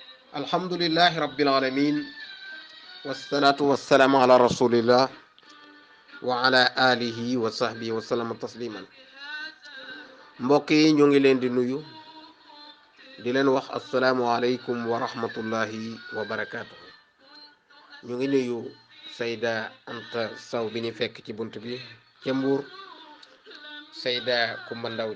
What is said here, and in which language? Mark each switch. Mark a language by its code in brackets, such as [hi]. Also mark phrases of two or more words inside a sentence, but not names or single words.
[ar] الحمد لله رب العالمين والصلاة والسلام على رسول الله وعلى آله وصحبه وسلم تسليما. [wo] mbokk yi ñu ngi leen di nuyu di leen wax [ar] السلام عليكم ورحمة الله وبركاته. [wo] ñu ngi nuyu Sayda Anta Saw bi ñu fekk ci bunt bi ca Mbuur, Sayda Kumba Ndaw